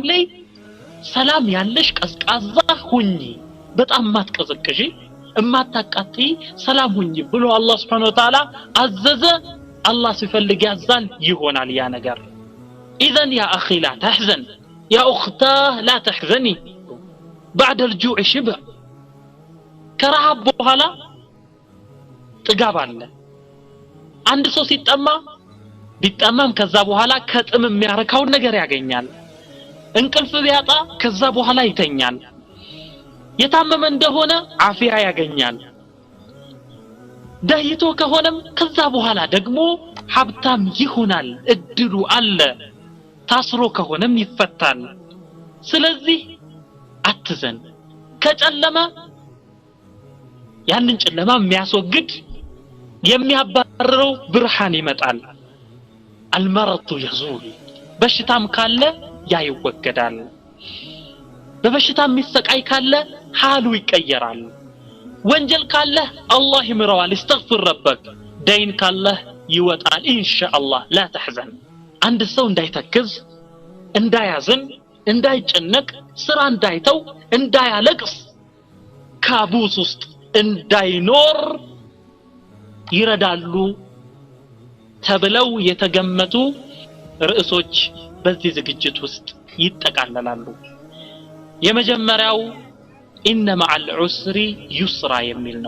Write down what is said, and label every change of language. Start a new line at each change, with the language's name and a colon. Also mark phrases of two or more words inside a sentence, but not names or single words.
Amharic: ላይ ሰላም ያለሽ ቀዝቃዛ ሁኚ በጣም ማትቀዘቅጂ እማታቃጢ ሰላም ሁኚ ብሎ አላህ
Arabic: سبحانه وتعالى
Amharic: አዘዘ አላህ ሲፈልግ ያዛል ይሆናል ያ ነገር
Arabic: اذا يا اخي لا تحزن يا اختاه لا تحزني بعد الجوع شبع كرهب
Amharic: በኋላ ጥጋብ አለ አንድ ሰው ሲጠማ ቢጠማም ከዛ በኋላ ከጥም የሚያረካው ነገር ያገኛል እንቅልፍ ቢያጣ ከዛ በኋላ ይተኛል የታመመ እንደሆነ አፊያ ያገኛል ዳይቶ ከሆነም ከዛ በኋላ ደግሞ ሀብታም ይሆናል እድሉ አለ ታስሮ ከሆነም ይፈታል ስለዚህ አትዘን ከጨለማ ያንን ጨለማ የሚያስወግድ የሚያባርረው ብርሃን ይመጣል
Arabic: المرض يزول
Amharic: በሽታም ካለ ያ ይወገዳል በበሽታ የሚሰቃይ ካለ حاሉ ይቀየራል ወንጀል ካለ አላህ ይምረዋል
Arabic: استغفر ربك
Amharic: دين ካለ ይወጣል
Arabic: ان شاء الله لا تحزن
Amharic: አንድ ሰው እንዳይተክዝ እንዳያዝን እንዳይጨነቅ ስራ እንዳይተው እንዳያለቅስ ካቡስ ውስጥ እንዳይኖር ይረዳሉ ተብለው የተገመቱ ርዕሶች በዚህ ዝግጅት ውስጥ ይጠቃለላሉ የመጀመሪያው
Arabic: إن مع العسر يسرا
Amharic: የሚል ነው